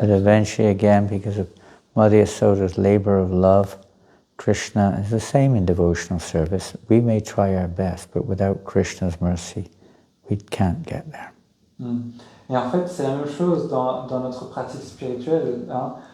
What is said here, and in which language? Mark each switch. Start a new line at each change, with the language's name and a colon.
English: But
French: absolue?
English: eventually, again, because of Mother Yasoda's labor of love, Krishna is the same in devotional service. We may try our best, but without Krishna's mercy, we can't get there.
French: Et en fait, c'est la même chose dans notre pratique spirituelle. Hein.